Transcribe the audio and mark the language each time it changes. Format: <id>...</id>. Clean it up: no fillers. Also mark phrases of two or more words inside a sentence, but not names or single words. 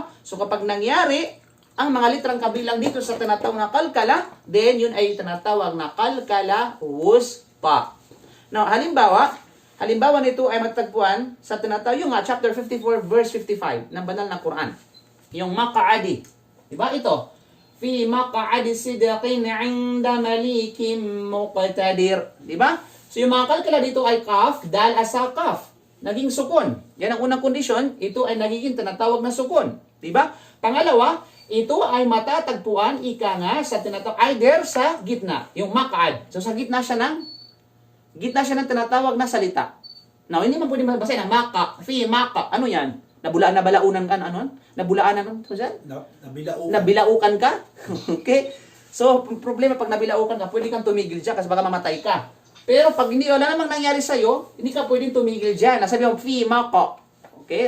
<tl>So kapag nangyari, ang mga litrang kabilang dito sa tinatawag na kalkala, then yun ay tinatawag na</tl> <ar>قلقلة وسطى.</ar> <tl>Now, halimbawa nito ay matagpuan sa tinatawag yung chapter 54 verse 55 ng banal na Quran. Yung maq'adi. Diba ito?</tl> <ar>في مقعد صدق عند مليك مقتدر.</ar> <tl>Diba? So yung mga kalkala dito ay kaf, dal asa kaf. Naging sukun. Yan ang unang kondisyon, ito ay nagiging tinatawag na sukun. Diba? Pangalawa, ito ay matatagpuan ika nga sa tinatawag either sa gitna, yung maq'ad. So sa gitna siya ng Gitna siya ng tinatawag na salita. Now, hindi man pwede mabasahin na maka, fi, maka. Ano yan? Nabalaunan ka, ano? Nabulaanan ka, ano yan? Nabilao. Nabilaukan ka? Okay? So, problema pag nabilaukan ka, pwede kang tumigil dyan kasi baka mamatay ka. Pero pag hindi, wala namang nangyari sa'yo, hindi ka pwedeng tumigil dyan. Nasabi mo, fi, maka. Okay?</tl>